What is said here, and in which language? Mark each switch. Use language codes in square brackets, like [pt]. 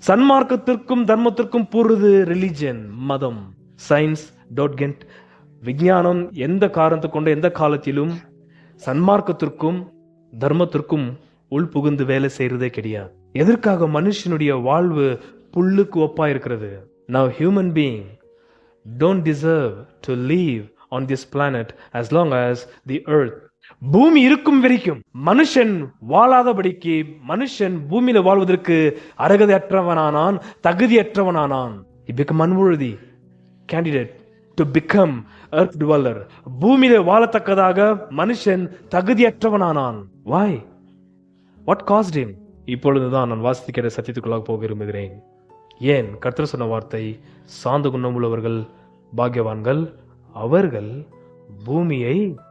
[ta] சன்மார்க்கத்திற்கும் தர்மத்திற்கும் பூர்வது religion, மதம். Science don't get. விஞ்ஞானம் எந்த காரணத்தை கொண்ட எந்த காலத்திலும் சன்மார்க்கத்திற்கும் தர்மத்திற்கும் உள் புகுந்து வேலை செய்யறதே கிடையாது. எதற்காக? மனுஷனுடைய வாழ்வு புல்லுக்கு ஒப்பா இருக்கிறது. [en] Now human being don't deserve to live on this planet as long as the earth. [ta] பூமி இருக்கும் வரைக்கும் மனுஷன் வாழாதபடிக்கு மனுஷன் பூமியில வாழ்வதற்கு அருகதையற்றவனானான், தகுதியற்றவனானான். [en] He become unworthy candidate to become earth dweller. [ta] பூமியில வாழத்தக்கதாக மனுஷன் தகுதியற்றவனானான். [en] Why? What caused him? [ta] இப்பொழுதுதான் நான் வாசிக்கிற சத்தியத்துக்குள்ளாக போக விரும்புகிறேன். ஏன்? கர்த்தர் சொன்ன வார்த்தை, சாந்த குணம் உள்ளவர்கள் பாக்கியவான்கள், அவர்கள் பூமியை.